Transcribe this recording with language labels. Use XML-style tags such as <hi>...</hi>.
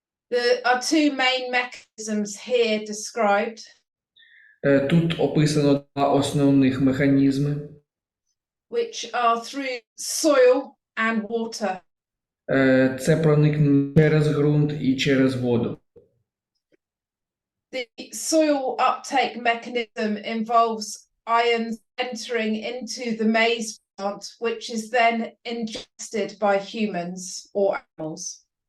<en>There are two main mechanisms here described.</en> <uk>Тут описано два основних механізми.</uk> <en>which are through soil and water.</en> <uk>Це проникнення через ґрунт і через воду.</uk> <en>The soil uptake mechanism involves ions entering into the maize plant, which is then ingested by humans or animals.</en>